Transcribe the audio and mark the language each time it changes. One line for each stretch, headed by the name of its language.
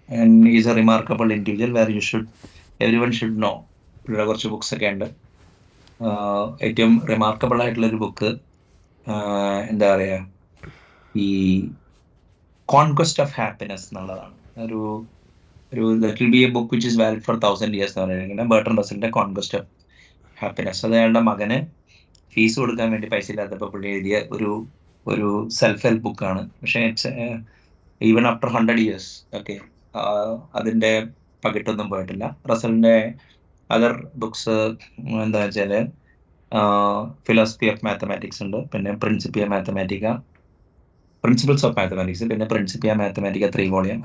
English: And is a remarkable individual where everyone should know.
Malayalam: ഇവിടെ കുറച്ച് books ഒക്കെ ഉണ്ട്. ഏറ്റവും റിമാർക്കബിൾ ആയിട്ടുള്ളൊരു ബുക്ക് എന്താ പറയുക, ഈ കോൺക്വസ്റ്റ് ഓഫ് ഹാപ്പിനെസ് എന്നുള്ളതാണ്.
English: that will be a book which is valid for 1,000 years
Malayalam: എന്ന് പറയുന്നത്
English: Burton റസലിന്റെ conquest of happiness.
Malayalam: അത് അയാളുടെ മകന് ഫീസ് കൊടുക്കാൻ വേണ്ടി പൈസ ഇല്ലാത്തപ്പോൾ പുള്ളി എഴുതിയ ഒരു സെൽഫ് ഹെൽപ്പ് ബുക്കാണ്. പക്ഷേ
English: it's even after 100 years
Malayalam: okay അതിന്റെ പകിട്ടൊന്നും പോയിട്ടില്ല. റസലിന്റെ അതർ ബുക്സ് എന്താ വെച്ചാൽ ഫിലോസഫി ഓഫ് മാത്തമാറ്റിക്സ് ഉണ്ട്, പിന്നെ Principia Mathematica, principles of mathematics, പിന്നെ പ്രിൻസിപ്പിയ മാത്തമാറ്റിക്ക 3 volume.